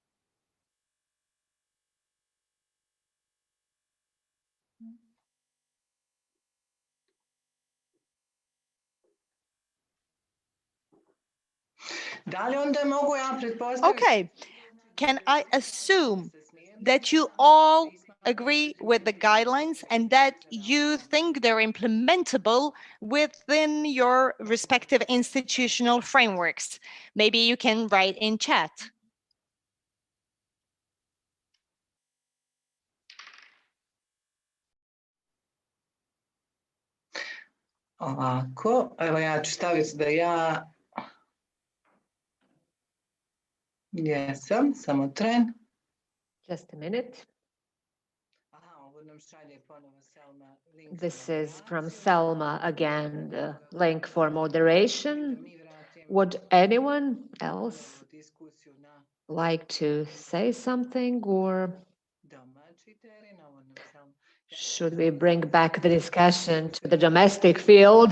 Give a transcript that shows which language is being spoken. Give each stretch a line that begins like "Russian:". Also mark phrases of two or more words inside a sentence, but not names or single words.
English: Okay, can I assume that you all agree with the guidelines and that you think they're implementable within your respective institutional frameworks? Maybe you can write in chat.
Croatian: Ovako, evo ja ću staviti da ja jesam, samo tren.
English: Just a minute. This is from Selma again, the link for moderation. Would anyone else like to say something, or should we bring back the discussion to the domestic field?